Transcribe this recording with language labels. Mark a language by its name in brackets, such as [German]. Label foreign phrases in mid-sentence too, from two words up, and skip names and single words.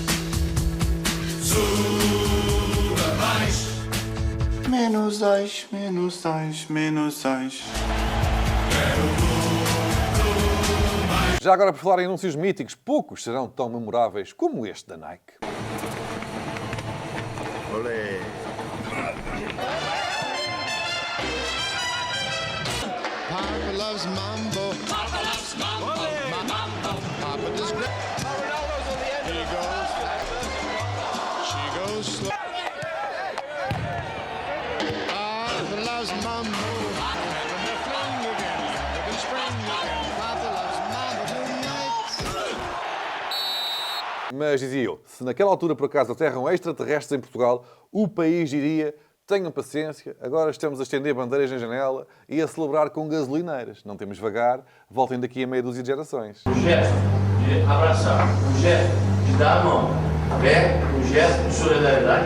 [Portuguese] Suga mais. Menos ais, menos ais, menos ais. Já agora, por falar em anúncios míticos, poucos serão tão memoráveis como este da Nike. Olé. [English] Papa loves mambo. Papa loves mambo. Mambo. Papa does great. Ronaldo's on the end. He goes. She goes slow. Papa loves mambo. And the fling again. The spring again. Papa loves mambo tonight. [Portuguese] Mas dizia eu, se naquela altura por acaso aterram extraterrestres em Portugal, o país diria: tenham paciência, agora estamos a estender bandeiras na janela e a celebrar com gasolineiras. Não temos vagar, voltem daqui a meia dúzia de gerações. O gesto de abraçar, o gesto de dar a mão, é um gesto de solidariedade.